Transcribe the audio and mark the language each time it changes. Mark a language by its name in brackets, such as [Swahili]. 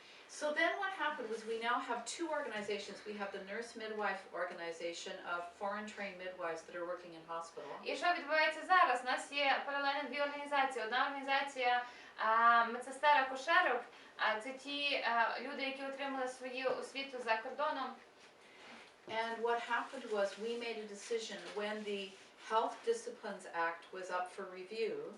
[English] So then what happened was we now have two organizations. We have the nurse midwife organization of foreign trained midwives that are working in hospital. [Ukrainian] І що відбувається зараз? У нас є паралельно дві організації. Одна організація медсестер акушерок, це ті люди, які отримали свою освіту за кордоном. [English] And what happened was we made a decision when the Health Disciplines Act was up for review.